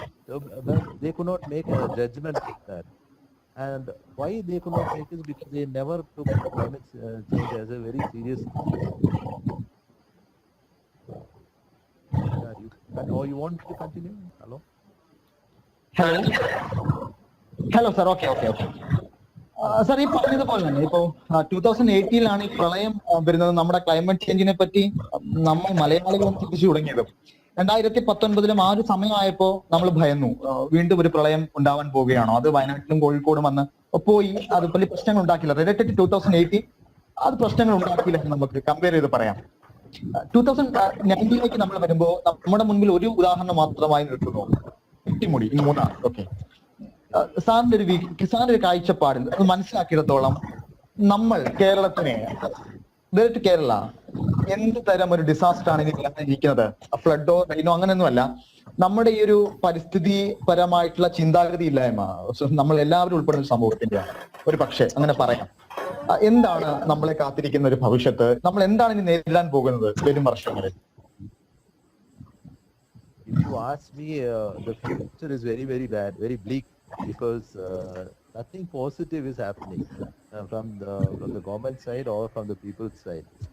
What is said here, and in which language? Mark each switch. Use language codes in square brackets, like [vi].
[en] So they could not make a judgment like that. And why they could not make is because they never took climate change as a very serious issue. Yeah, or you want me to continue? Hello? [ml] Hello sir, okay okay okay sir, ഈ പറഞ്ഞതുപോലെ തന്നെ ഇപ്പോ 2018 ഈ പ്രളയം വരുന്നത്. നമ്മുടെ climate ചേഞ്ചിനെ പറ്റി നമ്മൾ മലയാളികളും ചിന്തിച്ചു തുടങ്ങിയത് 2019 ആ ഒരു സമയമായപ്പോ നമ്മൾ ഭയന്നു, വീണ്ടും ഒരു പ്രളയം ഉണ്ടാവാൻ പോവുകയാണോ, അത് വയനാട്ടിലും കോഴിക്കോടും വന്ന് പോയി, അത് വലിയ പ്രശ്നങ്ങൾ ഉണ്ടാക്കില്ല. റിലേറ്റഡ് ടു 2018 അത് പ്രശ്നങ്ങൾ ഉണ്ടാക്കിയില്ല എന്ന് നമുക്ക് കമ്പയർ ചെയ്ത് പറയാം. 2019 നമ്മൾ വരുമ്പോ നമ്മുടെ മുൻപിൽ ഒരു ഉദാഹരണം മാത്രമായി നിൽക്കുന്നു, പെട്ടിമുടി ഈ മൂന്നാർ. ഓക്കെ, സാറിന്റെ ഒരു കാഴ്ചപ്പാടിൽ അത് മനസ്സിലാക്കിയിടത്തോളം നമ്മൾ കേരളത്തിനെ, കേരള എന്ത് തരം ഒരു ഡിസാസ്റ്റർ ആണ് ഇനി വരാനിരിക്കുന്നത്? ഫ്ലഡോ റെയിനോ അങ്ങനെയൊന്നുമല്ല, നമ്മുടെ ഈ ഒരു പരിസ്ഥിതി പരമായിട്ടുള്ള ചിന്താഗതി ഇല്ലായ്മ നമ്മൾ എല്ലാവരും ഉൾപ്പെടുന്ന സമൂഹത്തിന്റെയാണ്. ഒരു പക്ഷേ അങ്ങനെ പറയാം. എന്താണ് നമ്മളെ കാത്തിരിക്കുന്ന ഒരു ഭവിഷ്യത്ത്? നമ്മൾ എന്താണ് ഇനി നേരിടാൻ പോകുന്നത് വരും വർഷങ്ങളിൽ? [en] If you ask me, the future is very, very bad, very bleak, because nothing positive is happening from the government side or from the people's side.